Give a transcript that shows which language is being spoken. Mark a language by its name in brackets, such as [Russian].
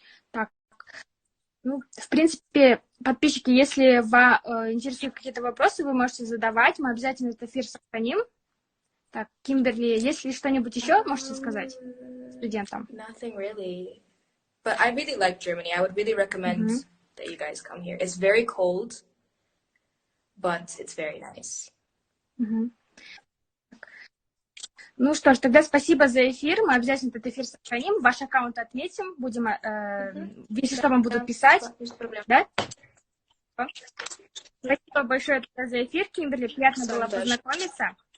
[Russian] Так, ну, в принципе, подписчики, если вас интересуют какие-то вопросы, вы можете задавать, мы обязательно этот эфир сохраним. Так, Кимберли, есть ли что-нибудь еще можете сказать студентам? [English] Nothing really. But I really like Germany. I would really recommend that you guys come here. It's very cold, but it's very nice. [Russian] Ну что ж, тогда спасибо за эфир. Мы обязательно этот эфир сохраним. Ваш аккаунт отметим. Будем, если что, вам будут писать. Да? Спасибо большое за эфир, Кимберли. Приятно было познакомиться.